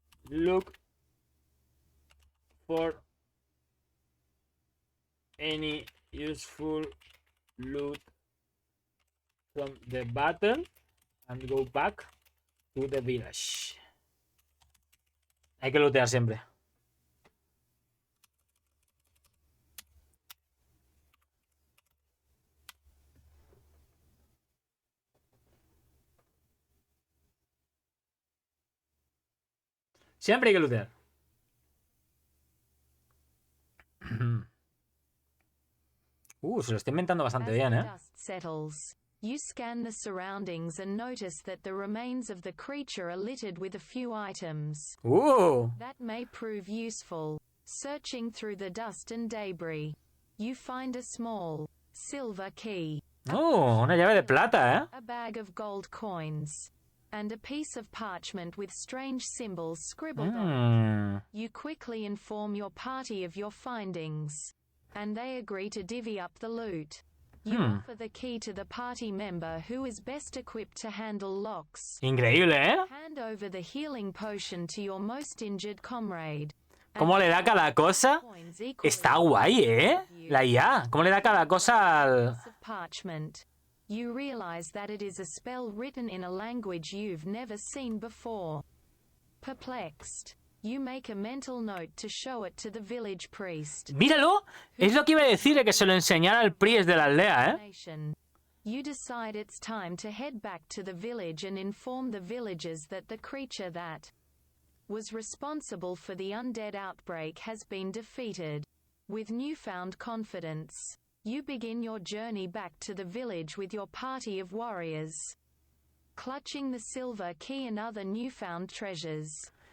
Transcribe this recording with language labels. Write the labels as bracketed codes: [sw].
[en] Look for any useful loot from the battle and go back to the village. [es] Hay que lootear siempre. Siempre hay que lootear. Se lo está inventando bastante bien, ¿eh? [en] Dust settles. You scan the surroundings and notice that the remains of the creature are littered with a few items. That may prove useful. Searching through the dust and debris, you find a small silver key. [es] Una llave de plata, ¿eh? [en] A bag of gold coins. And a piece of parchment with strange symbols scribbled on it. You quickly inform your party of your findings, and they agree to divvy up the loot. You offer the key to the party member who is best equipped to handle locks. [es] Increíble, ¿eh? [en] Hand over the healing potion to your most injured comrade. [es] ¿Cómo le da cada cosa? Está guay, ¿eh? La IA. ¿Cómo le da cada cosa al...? [en] Parchment. You realize that it is a spell written in a language you've never seen before. Perplexed, you make a mental note to show it to the village priest. [es] ¡Míralo! Es lo que iba a decir, que se lo enseñara al priest de la aldea, ¿eh? [en] You decide it's time to head back to the village and inform the villagers that the creature that was responsible for the undead outbreak has been defeated. With newfound confidence, you begin your journey back to the village with your party of warriors, clutching the silver key and other newfound treasures.